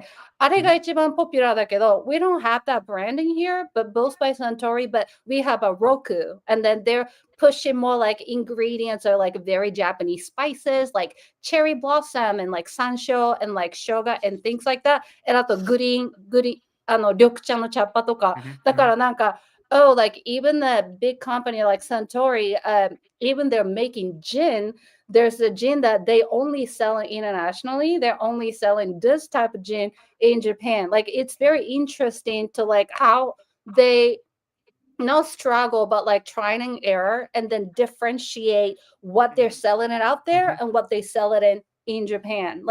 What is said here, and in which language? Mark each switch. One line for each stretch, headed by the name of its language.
Japanese: て、あれが一番ポピュラーだけど、
English: we don't have that branding here, but both by Suntory, but we have a Roku. And then they're pushing more like ingredients or like very Japanese spices, like cherry blossom and like sansho and like shoga and things like that.
Japanese: And あとグリーン、緑茶の茶っ葉とか。 Mhm. だからなんか、
English: oh, like even the big company like Suntory, even they're making gin, there's a gin that they only sell internationally. They're only selling this type of gin in Japan. Like it's very interesting to like how they no struggle, but like trying and error and then differentiate what they're selling it out there and what they sell it in Japan.